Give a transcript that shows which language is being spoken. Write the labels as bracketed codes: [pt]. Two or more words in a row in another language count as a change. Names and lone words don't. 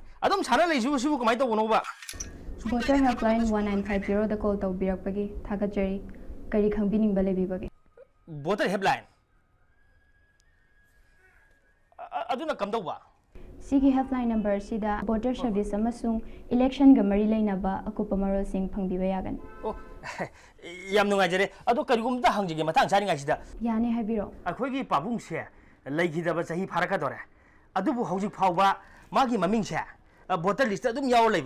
[mni] Adom sana lay sibu kamay to bono ba? voter helpline 1950 da call tawbirakpagi thagajari kari khangbining balebibage Voter helpline. Aduna kam daw ba? Sigi helpline number sida [en] voter service [mni] amasung election ga mari lainaba akupa marol sing phangbiba yagan. Oh, yam nungajare ado karigumda hangjige matang chari ngasida. Yani habiro. Akhoigi pabung se laigidaba chahi pharaka dore. Adubu hojik phawba magi maming se [en] voter list [mni] adum yaw leiba.